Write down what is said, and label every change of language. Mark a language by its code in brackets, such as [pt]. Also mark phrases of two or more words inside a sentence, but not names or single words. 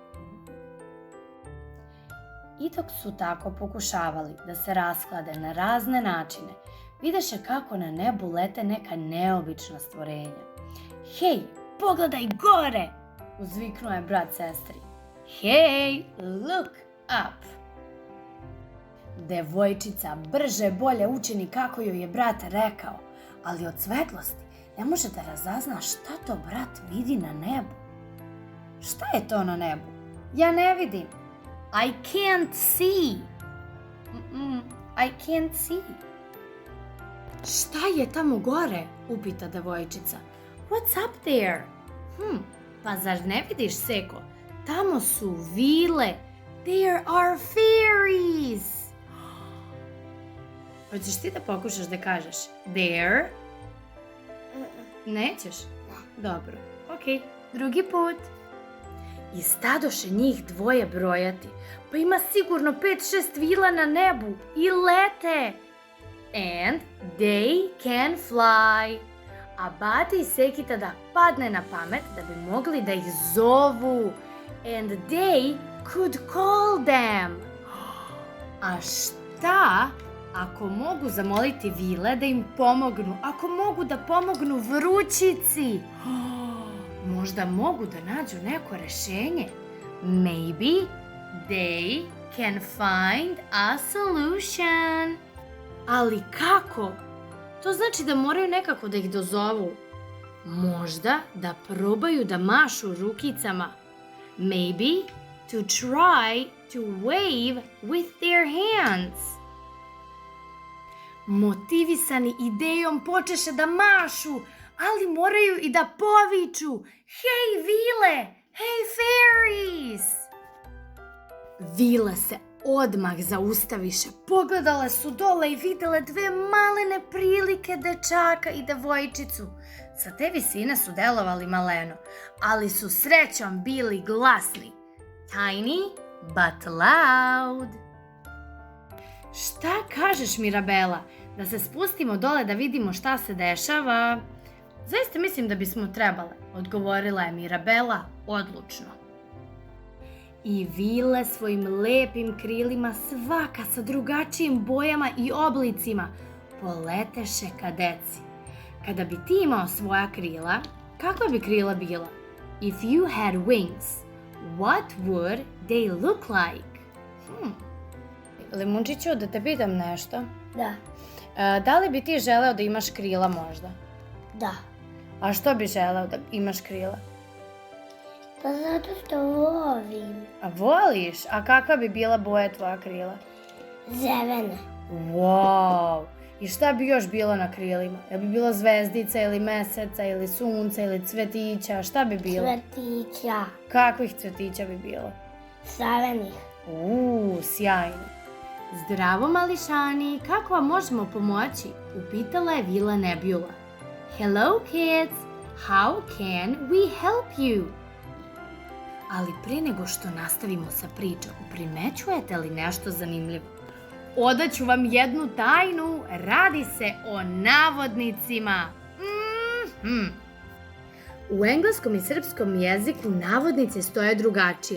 [sr] I dok su tako pokušavali da se rasklade na razne načine, videše kako na nebu lete neka neobična stvorenja. Hej, pogledaj gore! Uzviknuo je brat sestri. Hej, [en] look up! [sr] Devojčica brže bolje učini kako joj je brat rekao, ali od svetlosti ne može da razazna šta to brat vidi na nebu. Šta je to na nebu? Ja ne vidim. [en] I can't see. I can't see. [sr] Šta je tamo gore? Upita devojčica. [en] What's up there? [sr] Pa zar ne vidiš, Seko? Tamo su vile. [en] There are fairies. [sr] Hoćeš ti da pokušaš da kažeš there? Nećeš? Dobro, okej, drugi put. I stadoše njih dvoje brojati, pa ima sigurno 5-6 vila na nebu i lete. [en] And they can fly. [sr] A Bati i Seki tada padne na pamet da bi mogli da ih zovu. [en] And they could call them. [sr] A šta ako mogu zamoliti vile da im pomognu? Ako mogu da pomognu Vrućici? Možda mogu da nađu neko rešenje. [en] Maybe they can find a solution. [sr] Ali kako? To znači da moraju nekako da ih dozovu. Možda da probaju da mašu rukicama. [en] Maybe to try to wave with their hands. [sr] Motivisani idejom počeše da mašu, ali moraju i da poviču. Hej vile! Hej fairies! Vile se odmah zaustaviše, pogledale su dole i videle dve malene prilike dečaka i devojčicu. Sa te visine su delovali maleno, ali su srećom bili glasni. [en] Tiny but loud. [sr] Šta kažeš, Mirabela? Da se spustimo dole da vidimo šta se dešava? Zaista mislim da bismo trebale, odgovorila je Mirabela odlučno. I vile svojim lepim krilima, svaka sa drugačijim bojama i oblicima, poleteše ka deci. Kada bi ti imao svoja krila, kakva bi krila bila? [en] If you had wings, what would they look like? [sr] Limunčiću, da te pitam nešto. Da. Da li bi ti želeo da imaš krila možda? Da. A što bi želeo da imaš krila? Pa zato što volim. A voliš? A kakva bi bila boja tvoja krila? Zelena. Wow! I šta bi još bilo na krilima? Jel bi bilo zvezdica ili meseca ili sunca ili cvetića? Šta bi bilo? Cvetića. Kakvih cvetića bi bilo? Zelenih. Sjajno. Zdravo mališani, kako vam možemo pomoći? Upitala je Vila Nebula. [en] Hello kids, how can we help you? [sr] Ali pre nego što nastavimo sa pričom, primećujete li nešto zanimljivo? Odaću vam jednu tajnu, radi se o navodnicima. U engleskom i srpskom jeziku navodnice stoje drugačije.